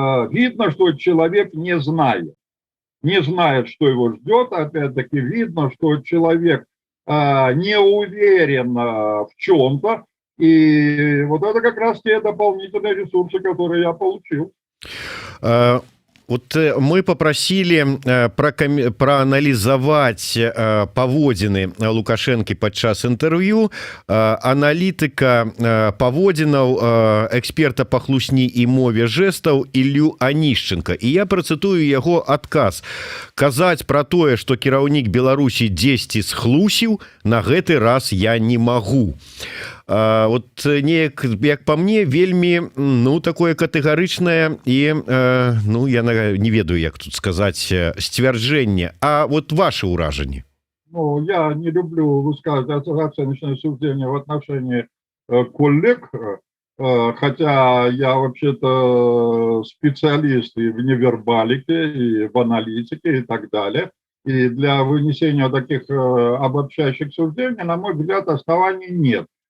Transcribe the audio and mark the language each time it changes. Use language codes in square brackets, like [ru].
[ru] Видно, что человек не знает, что его ждет, опять-таки видно, что человек не уверен в чем-то, и вот это как раз те дополнительные ресурсы, которые я получил. Вот мы попросили проанализовать [be] паводзіны Лукашэнкі падчас інтэрв'ю аналітыка паводзінаў, эксперта па хлусні і мове жэстаў Іллю Анішченка. І я працытую яго адказ. Казаць пра тое, што кіраўнік Беларусі дзесьці схлусіў, на гэты раз я не магу. Вот неяк, як по мне, вельмі, ну, такое катэгарычнае і, ну, я не ведаю, як тут сказаць, сцвярджэнне. [ru] А вот ваши ўражанні? Ну, я не люблю высказывать оценочные суждения в отношении коллег, хотя я вообще-то специалист и в невербалике, и в аналитике, и так далее. И для вынесения таких обобщающих суждений, на мой взгляд, оснований нет.